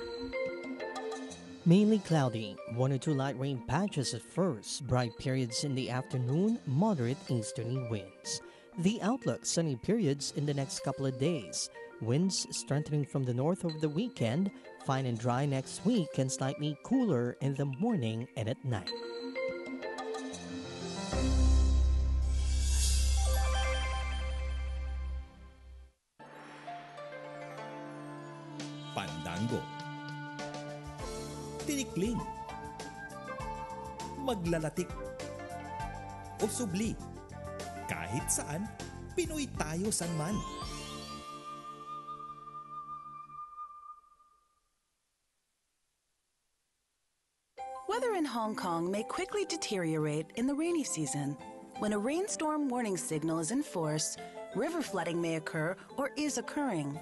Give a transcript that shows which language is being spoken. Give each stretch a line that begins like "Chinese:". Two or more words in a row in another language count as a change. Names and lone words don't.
English: Mainly cloudy, 1 or 2 light rain patches at first, bright periods in the afternoon, moderate easterly winds. The outlook, sunny periods in the next couple of days. Winds strengthening from the north over the weekend, fine and dry next week, and slightly cooler in the morning and at night.
Filipino: Pandango, Tinikling, Maglalatik, o subli. Kahit saan, Pinoy tayo sanman.
English: Weather in Hong Kong may quickly deteriorate in the rainy season. When a rainstorm warning signal is in force, River flooding may occur or is occurring.